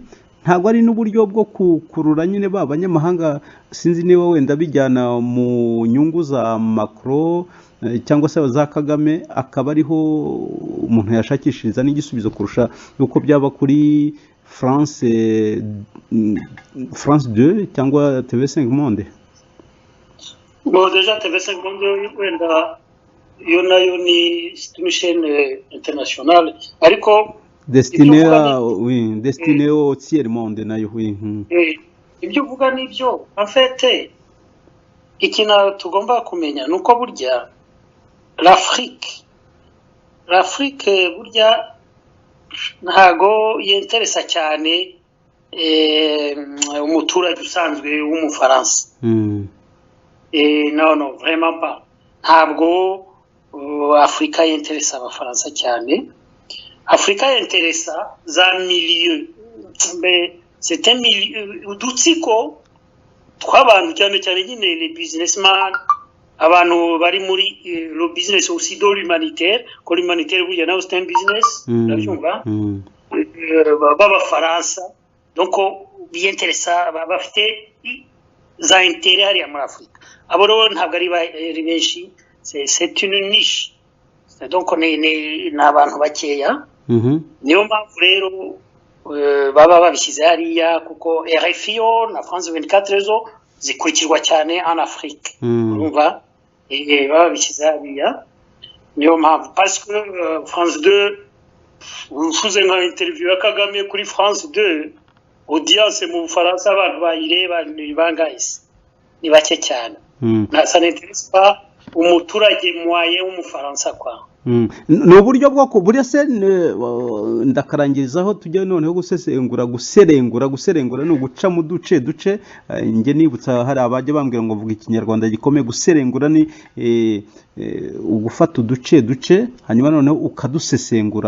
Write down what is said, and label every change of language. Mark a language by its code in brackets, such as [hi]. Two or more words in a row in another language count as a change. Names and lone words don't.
[rw] Ntabwo ari n'uburyo bwo kukurura nyine ba banyamahanga, sinzi niba wenda bijyana mu nyungu za Macron cyangwa se za Kagame, akaba ariho umuntu yashakishiriza n'igisubizo kurusha yuko byaba kuri France 2 cyangwa TV5 Monde. [fr] Bon, déjà TV5 Monde [rw] wenda yo nayo ni [fr] une chaîne internationale, ariko destiné au tiers monde nayo. [rw] Ibyo uvuga nibyo. [fr] En fait, [rw] ikintu tugomba kumenya nuko burya l'Afrique burya ntago yenteresa cyane umuturage usanzwe w'Umufaransa. [fr] Non, vraiment pas. [rw] Ntabwo Afrika yenteresa Abafaransa cyane. Afrika yenteresa za milieu, [fr] mais c'est un milieu [rw] udutsiko tw'abantu cyane cyane nyine [fr] les businessmen, [rw] abantu bari muri [fr] le business aussi de l'humanitaire, ko l'humanitaire [rw] burya nawe [fr] c'est un business, [rw] urabyumva, b'Abafaransa. Donc biyenteresa bafite za intérêt hariya muri Afrika. Abo rero ntabwo ari benshi, [fr] c'est une niche, donc [rw] ni abantu bakeya. Niyo mpamvu rero baba babishyize hariya, kuko RFI na France 24 zo zikurikirwa cyane [fr] en Afrique. [rw] Urumva baba babishyize hariya, niyo mpamvu. [fr] Parce que [rw] France 2 ufuze nka interview ya Kagame kuri France 2, audience mu Bufaransa abantu bayireba ni bangahise, ni bake cyane. [fr] Ça n'intéresse pas [rw] umuturage moyen w'Umufaransa kwa. Ni uburyo bwo buriya se ndakarangirizaho tujya noneho guserengura ni uguca mu duce nge nibutsa hari abajya bambwira ngo vuga ikinyarwanda gikomeye. Guserengura ni ugufata uduce hanyuma noneho ukadusesengura.